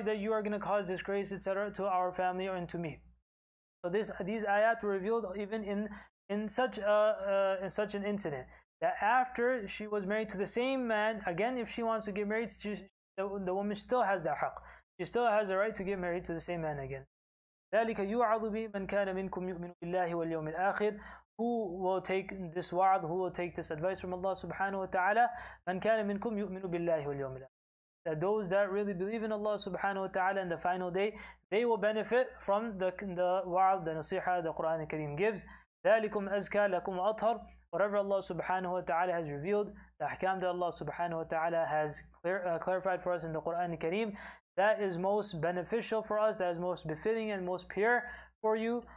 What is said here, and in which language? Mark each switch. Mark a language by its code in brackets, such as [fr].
[en] That you are going to cause disgrace, etc., to our family or to me. So these ayat were revealed even in such an incident, that after she was married to the same man, again, if she wants to get married, the woman still has that haqq. She still has the right to get married to the same man again. [ar] ذلك يوعظ به من كان منكم يؤمن بالله واليوم الآخر. [en] Who will take this wa'ad, who will take this advice from Allah subhanahu wa ta'ala? [ar] من كان منكم يؤمن بالله واليوم الآخر. [en] That those that really believe in Allah subhanahu wa ta'ala and the final day, they will benefit from the wa'ad, the nasiha the Quran Kareem gives. [ar] ذلكم أزكى لكم وأطهر. [en] Whatever Allah subhanahu wa ta'ala has revealed, the ahkam that Allah subhanahu wa ta'ala has clarified for us in the Quran Kareem, that is most beneficial for us, that is most befitting and most pure for you.